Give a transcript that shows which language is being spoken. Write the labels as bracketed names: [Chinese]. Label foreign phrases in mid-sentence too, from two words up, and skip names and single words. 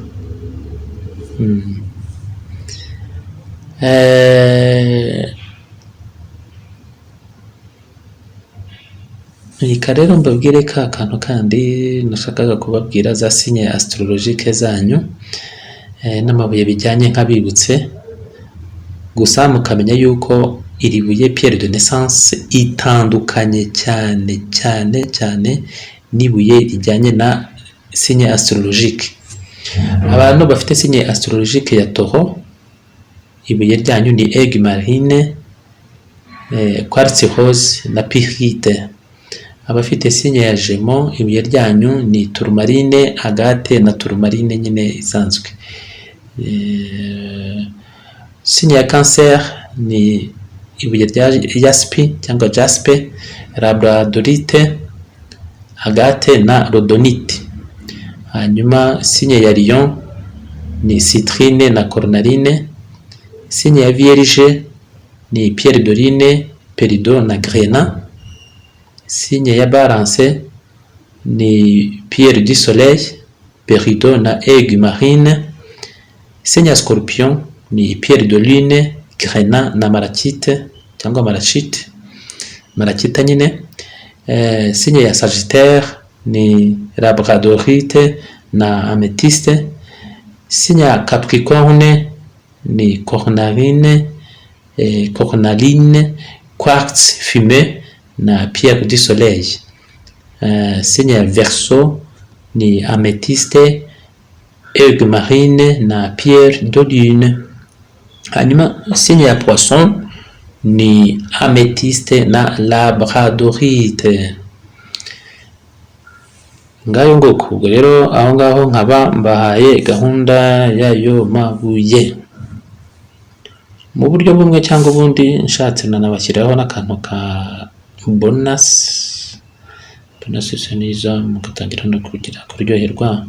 [Kinyarwanda] Reka rero mbabwire ka kantu kandi nashakaga kubabwira, za [French] signe astrologique [Kinyarwanda] zanyu n'amabuye bijyanye nk'abibutse. Gusa mukamenya yuko iri buye [French] pierre de naissance [Kinyarwanda] itandukanye cyane cyane cyane n'ibuye rijyanye na [French] signe astrologique. [Kinyarwanda] Abantu bafite [French] signe astrologique [Kinyarwanda] ya Taureau, ibuye ryanyu ni [French] aigle marine, quartz rose [Kinyarwanda] na pyrite. Abafite signe ya Gémeaux, ibuye ryanyu ni tourmaline, agate na tourmaline nyine isanzwe. Signe ya Cancer ni ibuye rya jaspe cyangwa jaspe, labradorite, agate na rhodonite. Hanyuma signe ya Lion ni citrine na cornaline. Signe ya Vierge ni [French] pierre dorine, [Kinyarwanda] peridot na grenat. Signe ya Balance ni [French] pierre du soleil, [Kinyarwanda] peridot na [French] aigle marine. [Kinyarwanda] Signe ya Scorpion ni [French] pierre de lune, [Kinyarwanda] grenat na malachite cyangwa malachite nyine. Signe ya Sagittaire ni labradorite na amethyste. Signe ya Capricorne ni cornaline, [French] quartz fumé na pierre du soleil. [Kinyarwanda] Signe ya Verseau ni amethyste, [French] aigle marine [Kinyarwanda] na [French] pierre de lune. [Kinyarwanda] Hanyuma signe ya Poisson ni amethyste na labradorite. Ngayo ngoko. Ubwo rero aho ngaho nkaba mbahaye gahunda y'ayo mabuye. Mu buryo bumwe cyangwa ubundi nshatse nanabashyiraho n'akantu ka bonus neza, mugatangira no kugira kuryoherwa.